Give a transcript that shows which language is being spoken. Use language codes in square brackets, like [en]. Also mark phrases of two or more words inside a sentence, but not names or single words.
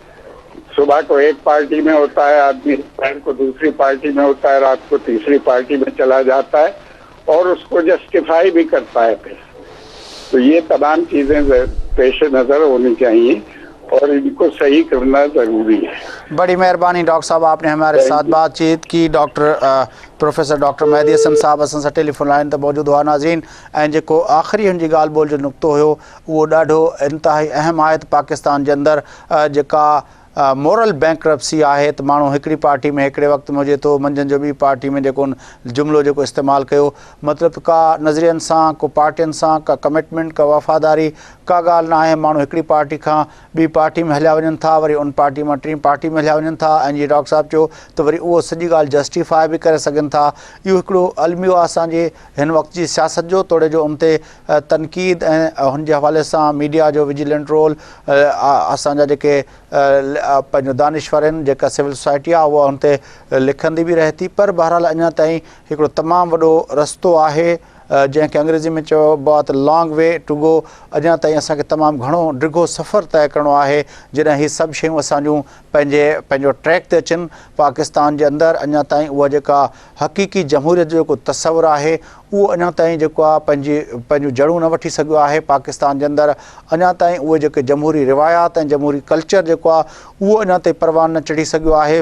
[ur] صبح کو ایک پارٹی میں ہوتا ہے آدمی، دوپہر کو دوسری پارٹی میں ہوتا ہے، رات کو تیسری پارٹی میں چلا جاتا ہے اور اس کو جسٹیفائی بھی کرتا ہے پھر. تو یہ تمام چیزیں پیش نظر ہونی چاہیے اور ان کو صحیح کرنا ضروری ہے. بڑی مہربانی ڈاکٹر صاحب، آپ نے ہمارے ساتھ بات چیت کی. [sd] پروفیسر ڈاکٹر مہدی حسن صاحب اساں सां ٹیلیفون لائن تے موجود ہوا. ناظرین، ऐं जेको आख़िरी हुन जी ॻाल्हि ॿोल जो नुक़्तो हुयो उहो ॾाढो इंतिहाई अहम आहे त पाकिस्तान जे अंदरि जेका [en] moral bankruptcy [sd] आहे त माण्हू हिकिड़ी पार्टी में हिकिड़े वक़्त में हुजे थो, मंझंदि जो ॿी पार्टी में जेको जुमिलो जेको इस्तेमालु कयो, मतिलबु का नज़रियनि सां, को पार्टियुनि सां, का कमिटमेंट, का वफ़ादारी, का ॻाल्हि न आहे। माण्हू हिकिड़ी पार्टी खां ॿी पार्टी में हलिया वञनि था, वरी उन पार्टी मां टीं पार्टी में हलिया वञनि था, ऐं जीअं डॉक्टर साहिबु चयो त वरी उहो सॼी ॻाल्हि जस्टिफाई बि करे सघनि था। इहो हिकिड़ो अलमियो आहे असांजे हिन वक़्त जी सियासत जो, तोड़े जो उन ते तनक़ीद ऐं हुन जे हवाले सां मीडिया जो [en] vigilant role, [sd] असांजा जेके पंहिंजो दानिश्वर आहिनि, जेका [en] civil society [sd] आहे, उहा हुन ते लिखंदी बि रहे थी। पर बहरहाल अञा ताईं हिकिड़ो तमामु वॾो रस्तो आहे, जंहिंखे अंग्रेज़ी में चइबो आहे त [en] long way to go. [sd] अञा ताईं असांखे तमामु घणो डिघो सफ़र तय करिणो आहे जॾहिं हीअ सभु शयूं असांजूं पंहिंजो ट्रैक ते अचनि। पाकिस्तान जे अंदरि अञा ताईं उहा जेका हक़ीक़ी जमहूरियत जो जेको तसवुरु आहे, उहो अञा ताईं जेको आहे पंहिंजूं जड़ूं न वठी सघियो आहे। पाकिस्तान जे अंदरि अञा ताईं उहे जेके जमहूरी रिवायात ऐं जमहूरी कल्चर जेको आहे, उहो अञा ताईं परवान न चढ़ी सघियो आहे।